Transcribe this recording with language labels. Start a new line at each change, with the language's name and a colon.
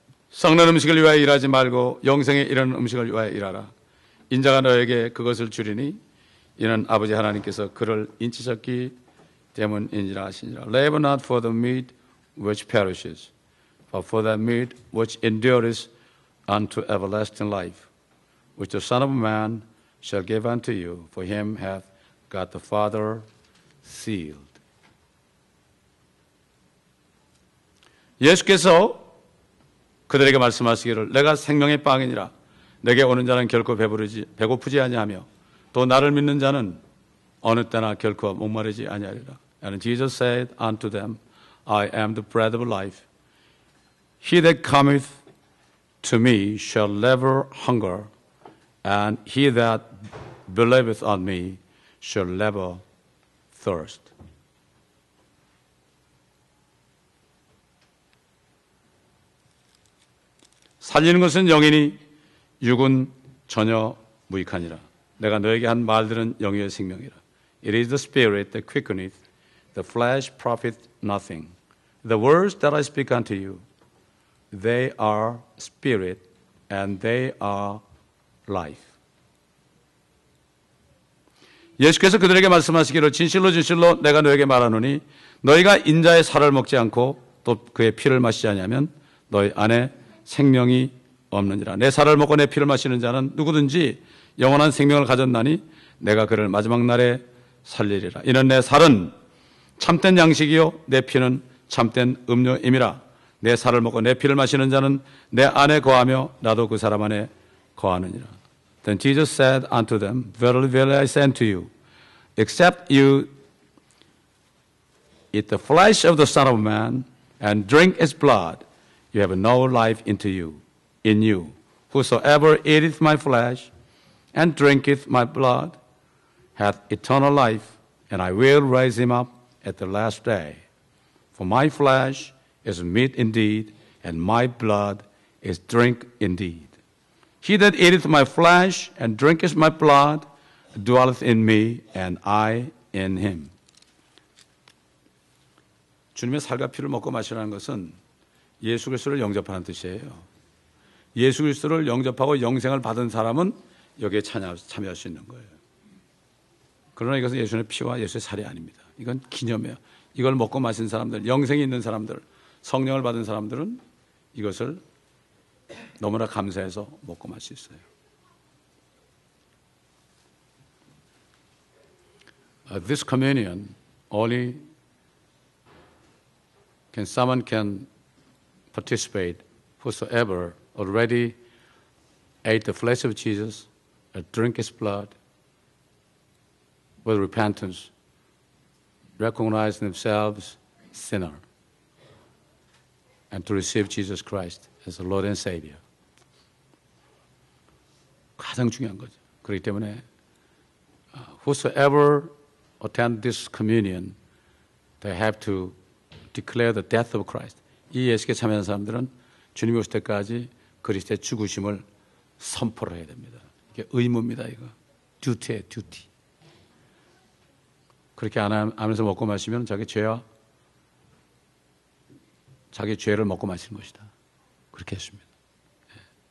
Korean: 썩는 음식을 위하여 일하지 말고 영생에 이르는 음식을 위하여 일하라. 인자가 너에게 그것을 주리니 이는 아버지 하나님께서 그를 인치셨기 때문인지라 하시니라.
English: Labor not for the meat which perishes, but for that meat which endureth unto everlasting life, which the Son of Man shall give unto you, for him hath God the Father sealed.
Korean: 예수께서 그들에게 말씀하시기를 내가 생명의 빵이니라. 내게 오는 자는 결코 배고프지 아니하며 또 나를 믿는 자는 어느 때나 결코 목마르지 아니하리라.
English: And Jesus said unto them, I am the bread of life. He that cometh to me shall never hunger, and he that believeth on me shall never thirst.
Korean: 살리는 것은 영이니 육은 전혀 무익하니라. 내가 너에게 한 말들은 영이의 생명이라.
English: It is the spirit that quickeneth, the flesh profiteth nothing. The words that I speak unto you, they are spirit and they are life.
Korean: 예수께서 그들에게 말씀하시기를 진실로 진실로 내가 너에게 말하노니 너희가 인자의 살을 먹지 않고 또 그의 피를 마시지 아니하면 너희 안에 생명이 없느니라. 내 살을 먹고 내 피를 마시는 자는 누구든지 영원한 생명을 가졌나니 내가 그를 마지막 날에 살리리라. 이는 내 살은 참된 양식이요 내 피는 참된 음료임이라. 내 살을 먹고 내 피를 마시는 자는 내 안에 거하며 나도 그 사람 안에 거하느니라.
English: Then Jesus said unto them, Verily, verily, I say unto you, except you eat the flesh of the Son of Man and drink his blood, you have no life in you. Whosoever eateth my flesh and drinketh my blood hath eternal life, and I will raise him up at the last day. For my flesh is meat indeed, and my blood is drink indeed. He that eateth my flesh and drinketh my blood dwelleth in me, and I in him.
Korean: 주님의 살과 피를 먹고 마시라는 것은 예수 그리스도를 영접하는 뜻이에요. 예수 그리스도를 영접하고 영생을 받은 사람은 여기에 참여할 수 있는 거예요. 그러나 이것은 예수의 피와 예수의 살이 아닙니다. 이건 기념이에요. 이걸 먹고 마신 사람들, 영생이 있는 사람들, 성령을 받은 사람들은 이것을 너무나 감사해서 먹고 마실 수 있어요.
English: This communion only someone can participate whosoever already ate the flesh of Jesus and drink his blood with repentance, recognize themselves sinner, and to receive Jesus Christ as the Lord and Savior.
Korean: 가장 중요한 거죠. 그렇기 때문에
English: whosoever attend this communion, they have to declare the death of Christ.
Korean: 이 예수께 참여하는 사람들은 주님이 오실 때까지 그리스도의 죽으심을 선포를 해야 됩니다. 이게 의무입니다. 이거 듀티예요. 듀티. 그렇게 안 하면서 먹고 마시면 자기 죄를 먹고 마시는 것이다. 그렇게 했습니다. 네.